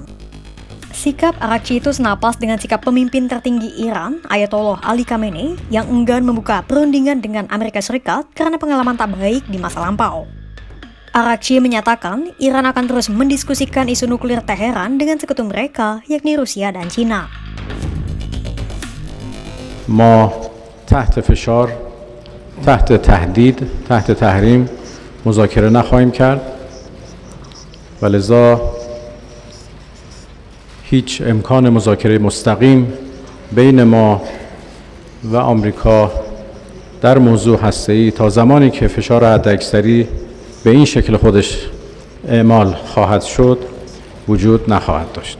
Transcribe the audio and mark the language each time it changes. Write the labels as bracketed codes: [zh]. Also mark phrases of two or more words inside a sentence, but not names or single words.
[id] Sikap Araghchi itu senapas dengan sikap pemimpin tertinggi Iran, Ayatollah Ali Khamenei, yang enggan membuka perundingan dengan Amerika Serikat karena pengalaman tak baik di masa lampau. Araghchi menyatakan Iran akan terus mendiskusikan isu nuklir Teheran dengan sekutu mereka, yakni Rusia dan Cina. [fa] ما تحت فشار، تحت تهدید، تحت تحریم مذاکره نخواهیم کرد و لذا هیچ امکان مذاکره مستقیم بین ما و آمریکا در موضوع هسته‌ای تا زمانی که فشار حداکثری به این شکل خودش اعمال خواهد شد وجود نخواهد داشت.